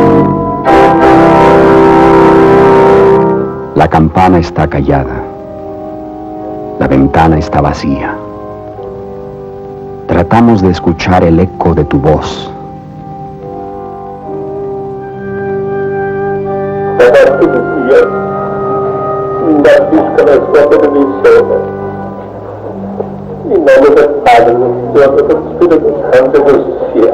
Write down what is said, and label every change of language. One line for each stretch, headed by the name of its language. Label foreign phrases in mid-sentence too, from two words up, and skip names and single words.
Spanish: La campana está callada. ventana está vacía. Tratamos de escuchar el eco de tu voz.
Italian: In nome del Padre, del Figlio e dello Spirito Santo, così sia.